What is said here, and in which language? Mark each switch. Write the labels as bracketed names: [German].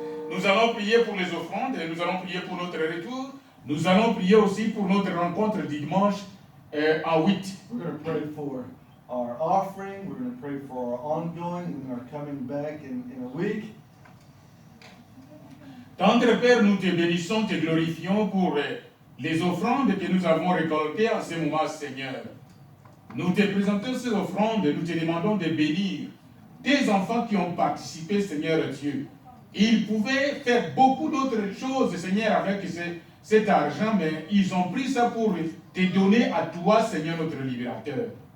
[French] Nous allons prier pour les offrandes et nous allons prier pour notre retour. Nous allons prier aussi pour notre rencontre dimanche à 8. [English] We're going to pray for our offering. We're going to pray for our ongoing and our coming back in a week. [French] Tendre Père, nous te bénissons, te glorifions pour les offrandes que nous avons récoltées en ce moment, Seigneur. Nous te présentons ces offrandes et nous te demandons de bénir tes enfants qui ont participé, Seigneur Dieu. Ils pouvaient faire beaucoup d'autres choses, Seigneur, avec cet argent, mais ils ont pris ça pour te donner à toi, Seigneur, notre libérateur.